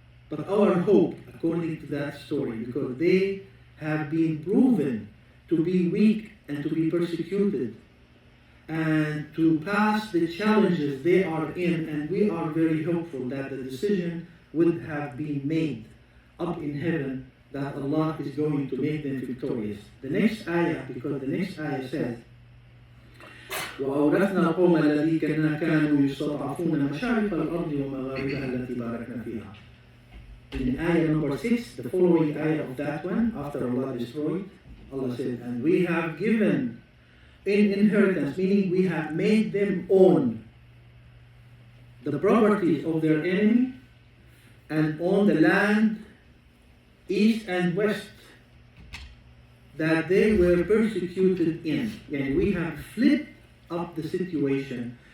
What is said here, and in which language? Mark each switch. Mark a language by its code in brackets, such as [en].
[en] But our hope, according to that story, because they have been proven to be weak and to be persecuted, and to pass the challenges they are in, and we are very hopeful that the decision would have been made up in heaven, that Allah is going to make them victorious. The next ayah, because the next ayah says, [ar] وَأَوْرَثْنَا الْقَوْمَ الَّذِينَ كَانُوا يُسْتَضْعَفُونَ مَشَارِقَ الْأَرْضِ وَمَغَارِبَهَا الَّتِي بَارَكْنَا فِيهَا. [en] In ayah number 6, the following ayah of that one, after Allah destroyed, Allah said, and we have given in inheritance, meaning we have made them own the properties of their enemy and own the land east and west that they were persecuted in. And we have flipped up the situation